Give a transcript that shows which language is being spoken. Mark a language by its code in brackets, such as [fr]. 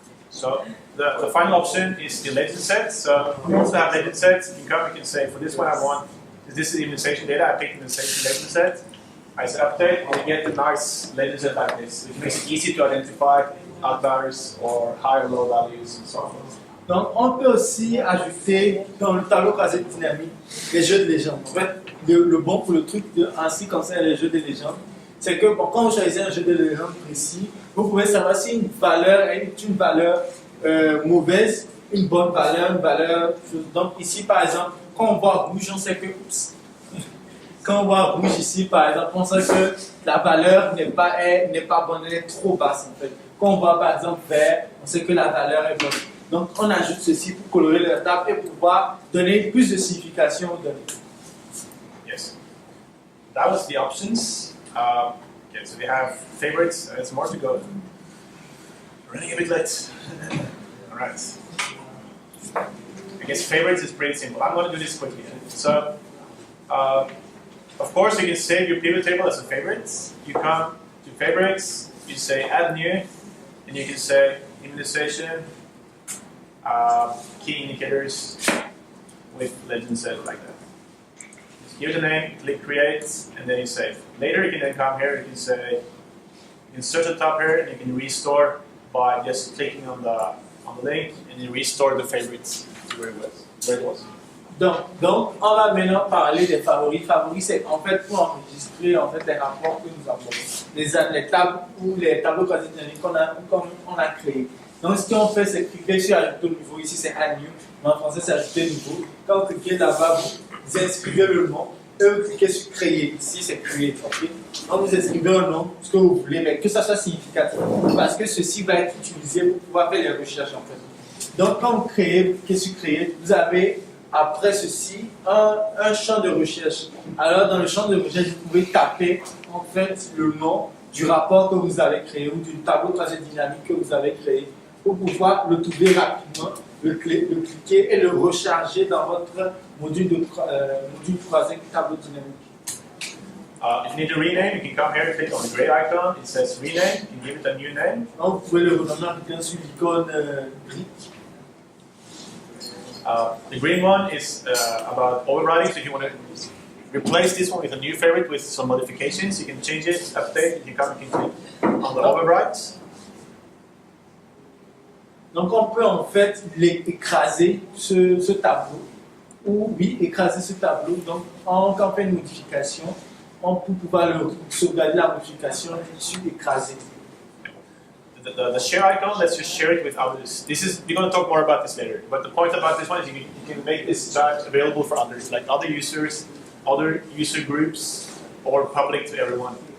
[en] So the final option is the legend set. So we also have legend sets. You can say for this one I want, this is immunization data, I pick the immunization legend set. I say update and you get the nice legend set like this, which makes it easy to identify outliers or high or low values and so on. [fr] Donc on peut aussi ajouter dans le tableau croisé dynamique les jeux de légende. En fait, le bon pour le truc ainsi concerne les jeux de légende, c'est que bon, quand vous choisissez un jeu de légende précis, vous pouvez savoir si une valeur est une valeur mauvaise, une bonne valeur, une valeur. Donc ici par exemple, quand on voit rouge, on sait que quand on voit rouge ici, par exemple, on sait que la valeur n'est pas bonne, elle est trop basse en fait. Quand on voit par exemple vert, on sait que la valeur est bonne. Donc on ajoute ceci pour colorer la table et pouvoir donner plus de signification aux données. [en] Yes. That was the options. Okay, so we have favorites. There's more to go. Running a bit late. All right. I guess favorites is pretty simple. I'm going to do this quickly. So, of course, you can save your pivot table as a favorite. You come to favorites, you say add new, and you can say immunization, key indicators with legend set like that. Just give it a name, click create, and then you save. Later, you can then come here. You can say, you can search the top here, and you can restore by just clicking on the link, and you restore the favorites to where it was. [fr] Donc, on va maintenant parler des favoris. Favoris, c'est en fait pour enregistrer en fait les rapports que nous avons, les tables ou les tableaux quasi dynamiques qu'on a créés. Donc, ce qu'on fait, c'est cliquer sur ajouter au nouveau. Ici, c'est [en] add new, [fr] mais en français, c'est ajouter nouveau. Quand vous cliquez là-bas, vous inscrivez le nom et vous cliquez sur créer. Ici, c'est create. Okay? Donc, vous inscrivez un nom, ce que vous voulez, mais que ça soit significatif. Parce que ceci va être utilisé pour pouvoir faire les recherches en fait. Donc, quand vous cliquez sur créer, vous avez après ceci un champ de recherche. Alors, dans le champ de recherche, vous pouvez taper en fait le nom du rapport que vous avez créé ou du tableau quasi dynamique que vous avez créé pour pouvoir le trouver rapidement, le cliquer et le recharger dans votre module croisé tableau dynamique. [en] If you need to rename, you can come here and click on the gray icon. It says rename. You can give it a new name. [fr] Donc, vous pouvez le renommer en cliquant sur l'icône gris. [en] The green one is about overriding. So if you want to replace this one with a new favorite with some modifications, you can change it, update. You can click on the overrides. [fr] Donc on peut en fait écraser ce tableau, ou oui, écraser ce tableau. Donc quand on fait une modification, on peut pouvoir sauvegarder la modification sur écraser. [en] The share icon lets you share it with others. We're going to talk more about this later. But the point about this one is you can make this chart available for others, like other users, other user groups, or public to everyone.